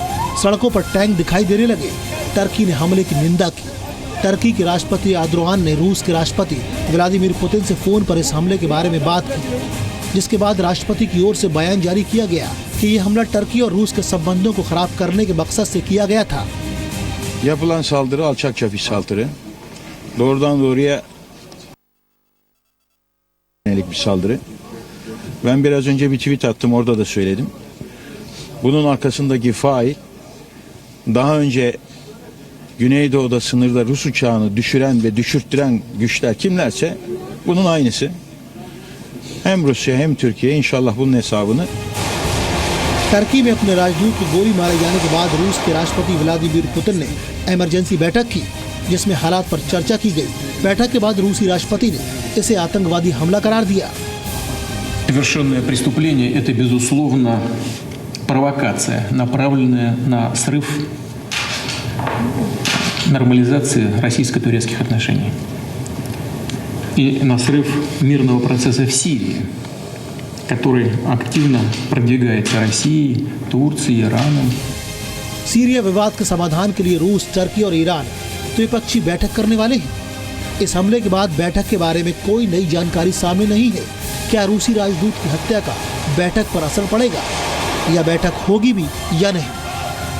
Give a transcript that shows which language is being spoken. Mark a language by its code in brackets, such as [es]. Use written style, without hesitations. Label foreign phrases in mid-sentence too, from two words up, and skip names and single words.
[hi] सड़कों पर टैंक दिखाई देने लगे। टर्की ने हमले की निंदा की। टर्की के राष्ट्रपति एर्दोगान ने रूस के राष्ट्रपति व्लादिमीर पुतिन से फोन पर इस हमले के बारे में बात की, जिसके बाद राष्ट्रपति की ओर से बयान जारी किया गया कि यह हमला टर्की और रूस के संबंधों को खराब करने के मकसद से किया गया था। [tr] Yapılan saldırı alçakça bir saldırı. Doğrudan doğruya yönelik bir saldırı. Ben biraz önce bir tweet attım, orada da söyledim. Bunun arkasındaki fail daha önce Güneydoğu'da sınırda Rus uçağını düşüren ve düşürttüren güçler kimlerse bunun aynısı. Hem Rusya hem Türkiye inşallah bunun hesabını [hi] टर्की में अपने राजदूत को गोली मारे जाने के बाद रूस के राष्ट्रपति व्लादिमीर पुतिन ने इमरजेंसी बैठक की, जिसमें हालात पर चर्चा की गई। बैठक के बाद रूसी राष्ट्रपति ने इसे आतंकवादी हमला करार दिया। [ru] Совершенное преступление – это, безусловно, провокация, направленная на срыв нормализации российско-турецких отношений и на срыв мирного процесса в Сирии, который активно продвигается Россией, Турцией, Ираном. [hi] सीरिया विवाद के समाधान के लिए रूस, टर्की और ईरान द्विपक्षीय बैठक करने वाले हैं। इस हमले के बाद बैठक के बारे में कोई नई जानकारी सामने नहीं है। क्या रूसी राजदूत की हत्या का बैठक पर असर पड़ेगा या बैठक होगी भी या नहीं?